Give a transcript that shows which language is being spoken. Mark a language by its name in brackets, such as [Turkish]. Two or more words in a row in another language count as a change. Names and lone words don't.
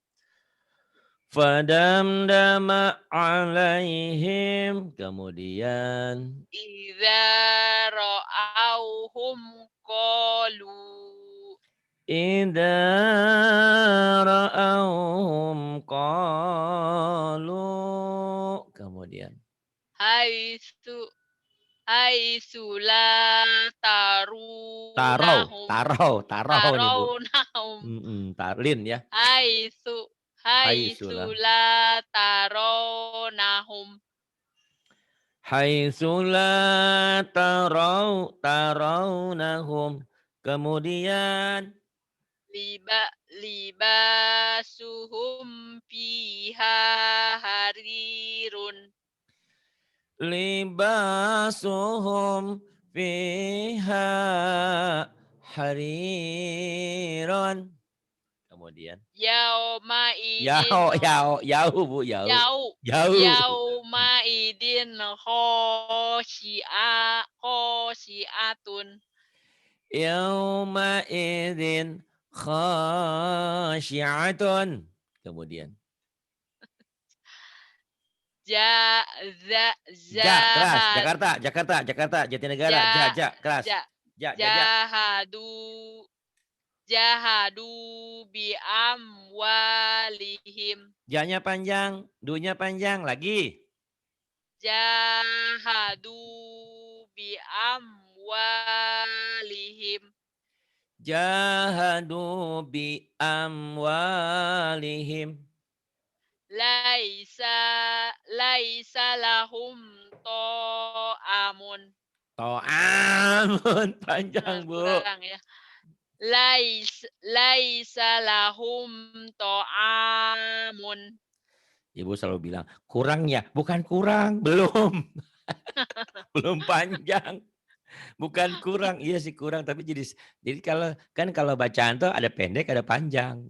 [Arabic] فدمدم عليهم. [Indonesian] Kemudian [Arabic] إذا رأوهم قالوا. إذا رأوهم قالوا. [Indonesian] Kemudian [Arabic] حيث حيث لا ترونهم. [Indonesian] tarau nih Bu. [Arabic] Tarawnahum. Tarlin ya. حيث حيث Haitsulah. لا ترونهم. حيث ترونهم. [Indonesian] Kemudian [Arabic] لباسهم فيها حرير. لباسهم فيها حرير. [Indonesian] Kemudian [Arabic] يومئذ [Indonesian] yau Bu, yau. [Arabic] yau Yau. يومئذ خاشعة. يومئذ خاشعة. [Indonesian] Kemudian Ja za keras. [Arabic] zahad [Indonesian] Jakarta, Jatinegara, [Arabic] ja [Indonesian] keras. [Arabic] ja Ja. جاهدوا جاهدوا بأموالهم. [Indonesian] Ja-nya panjang, du-nya panjang lagi. [Arabic] جاهدوا بأموالهم. جاهدوا بأموالهم. ليس ليس لهم طعام. [Indonesian] To'amun panjang, Bu. Kurang ya. [Arabic] ليس لهم طعام. [Indonesian] Ibu selalu bilang, kurang ya? Bukan kurang, belum. Belum panjang. Bukan kurang, iya sih kurang, tapi jadi kalau bacaan tuh ada pendek, ada panjang.